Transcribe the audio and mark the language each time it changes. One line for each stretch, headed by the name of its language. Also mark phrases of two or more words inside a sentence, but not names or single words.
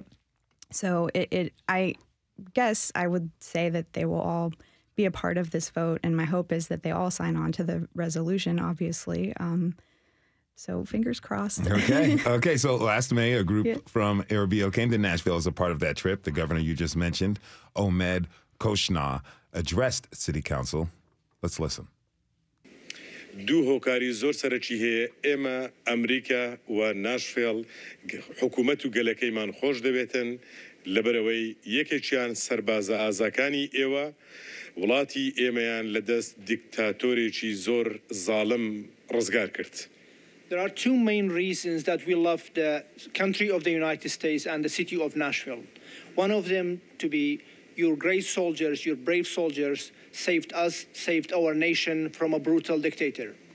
English: So I guess I would say that they will all be a part of this vote, and my hope is that they all sign on to the resolution, obviously. So fingers crossed. Okay. So last May, a group from Erbil came to Nashville as a part of that trip. The governor you just mentioned, Ahmed Koshna, addressed City Council. Let's listen.
Central Kurdish: دو هوکاری زۆر سەرەکی هەیە ئێمە ئەمریکا و ناشڤیل حکوومەت و گەلەکەیمان خۆش دەبێتن لەبەرەوەی یەکێکیان سەربازە ئازاکانی ئێوە وڵاتی ئێمەیان لەدەست دیکتاتۆرێکی زۆر زاڵم ڕزگار کرد.
English: There are two main reasons that we love the country of the United States and the city of Nashville. One of them to be your great soldiers, your brave soldiers, saved us, saved our nation from a brutal dictator.